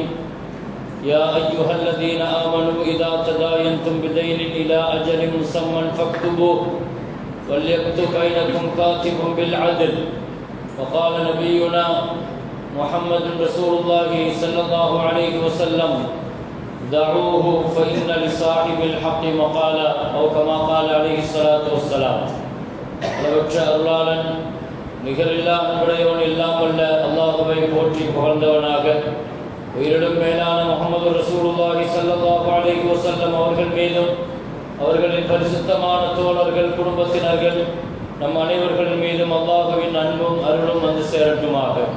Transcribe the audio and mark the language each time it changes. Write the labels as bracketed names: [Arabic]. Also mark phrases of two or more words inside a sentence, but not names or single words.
[Arabic] يا أيها الذين آمنوا إذا تداينتم بدين إلى أجل مسمى فاكتبوه وليكتب بينكم كاتب بالعدل. وقال نبينا محمد رسول الله صلى الله عليه وسلم: دعوه فإن لصاحب الحق مقالا، أو كما قال عليه الصلاة والسلام. [Tamil] அளவற்ற அருளாளன் நிகரில்லா அன்புடையவன் எல்லாம் வல்ல அல்லாஹ்வை போற்றி புகழ்ந்தவனாக, உயிரிடும் மேலான முஹம்மது [Arabic] رسول الله صلى الله عليه وسلم [Tamil] அவர்கள் மீதும் அவர்களின் பரிசுத்தமான தோழர்கள், குடும்பத்தினர்கள், நம் அனைவர்கள் மீதும் அல்லாஹ்வின் அன்பும் அருளும் வந்து சேரட்டுமாக.